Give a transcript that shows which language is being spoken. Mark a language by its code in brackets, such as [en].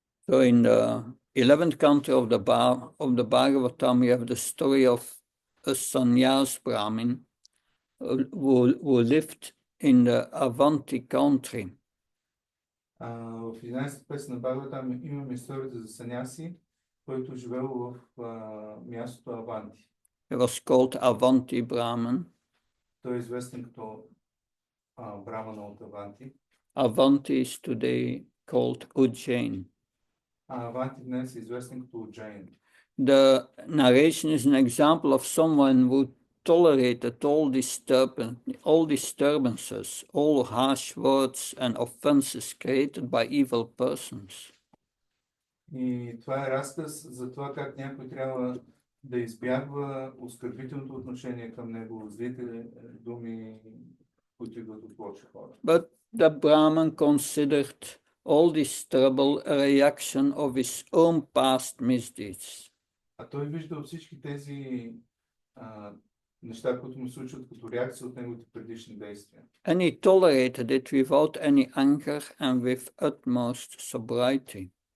[en] So in the 11th canto of the Bhagavatam, you have the story of a sannyas Brahmin who lived in the Avanti country. [bg] В 11-та песен на Бхагаватам имаме историята за саняси, който живел в мястото Аванти. [en] He was called Avanti Brahman. [bg] Той е известен като Брамана от Аванти. [en] Avanti is today called Ujjain. [bg] Аванти днес е известен като Уджайн. [en] The narration is an example of someone who tolerated all disturbances, all harsh words and offenses created by evil persons. [bg] И това е разказ за това как някой трябва да избягва оскърбителното отношение към него, злите думи, които идват от лоши хора. [en] But the Brahman considered all this trouble a reaction of his own past misdeeds. [bg] А той вижда всички тези неща, които му случват като реакция от неговите предишни действия. [en] And he tolerated it without any anger and with utmost sobriety.